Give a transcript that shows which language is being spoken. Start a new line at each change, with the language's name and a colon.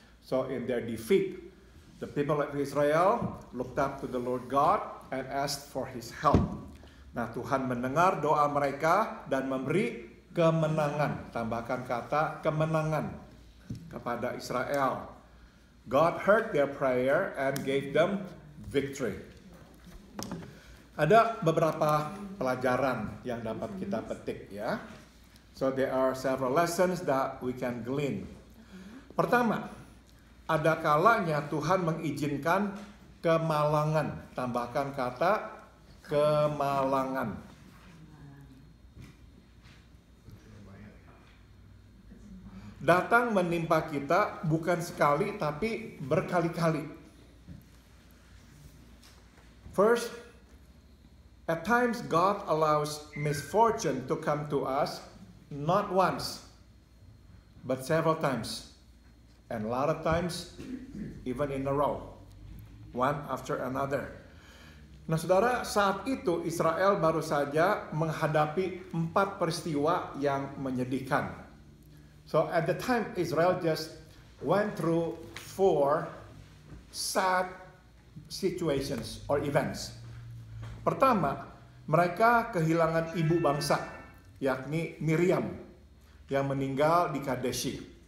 English: So in their defeat, the people of Israel looked up to the Lord God and asked for His help.
Indonesian: Nah, Tuhan mendengar doa mereka dan memberi kemenangan. Tambahkan kata kemenangan kepada Israel.
English: God heard their prayer and gave them victory.
Indonesian: Ada beberapa pelajaran yang dapat kita petik ya.
English: So there are several lessons that we can glean.
Indonesian: Pertama, ada kalanya Tuhan mengizinkan kemalangan. Tambahkan kata kemalangan. Datang menimpa kita bukan sekali tapi berkali-kali.
English: First, at times, God allows misfortune to come to us, not once, but several times. And a lot of times, even in a row. One after another.
Indonesian: Nah saudara, saat itu Israel baru saja menghadapi 4 peristiwa yang menyedihkan.
English: So at the time, Israel just went through 4 sad situations or events.
Indonesian: Pertama, mereka kehilangan ibu bangsa, yakni Miriam, yang meninggal di Kadesh.